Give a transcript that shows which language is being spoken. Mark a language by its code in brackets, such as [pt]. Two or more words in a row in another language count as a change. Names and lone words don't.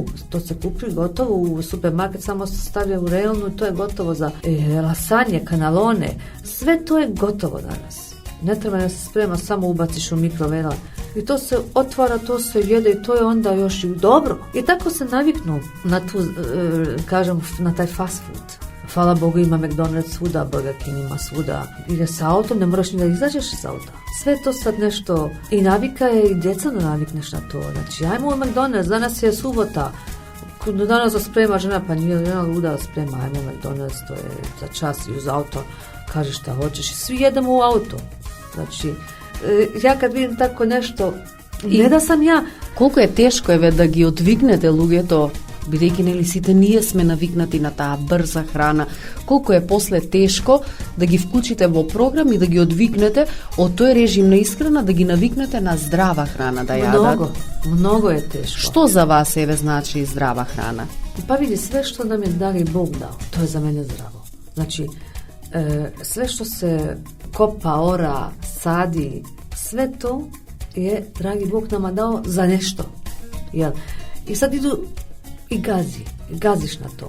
[sr] To se kupi gotovu u supermarket, samo se stavlja u rejonu i to je gotovo za lasanje, kanalone. Sve to je gotovo danas. Ne treba da se sprema, samo ubaciš u mikrovena. I to se otvara, to se jede i to je onda još i dobro. I tako se naviknu na tu, na taj [en] fast food. [sr] Hvala Bogu, ima McDonald's svuda, Burger King ima svuda. Ide sa autom, ne moraš ni da izađeš iz auta. Sve to sad nešto, i navika je i djeca da navikneš na to. Znači, ajmo u McDonald's, danas je subota. Danas da sprema žena, pa nije žena luda da sprema, ajmo u McDonald's, to je za čas i uz auto, kažeš šta hoćeš i svi jedemo u auto. Znači, ja kad vidim tako nešto, ne da sam ja. [mk] Колку е тешко еве да ги одвигнете луѓето, бидејќи нели сите ние сме навикнати на таа брза храна. Колку е после тешко да ги вклучите во програм и да ги одвигнете од тој режим на исхрана, да ги навикнете на здрава храна да јадат. [sr] Mnogo je teško. [mk] Што за вас еве значи здрава храна? [sr] Pa vidi, sve što nam je dali Bog dao, to je za mene zdravo. Znači, sve što se kopa, ora, sadi, sve to je, dragi Bog, nama dao za nešto. Jel? I sad idu i gaziš na to.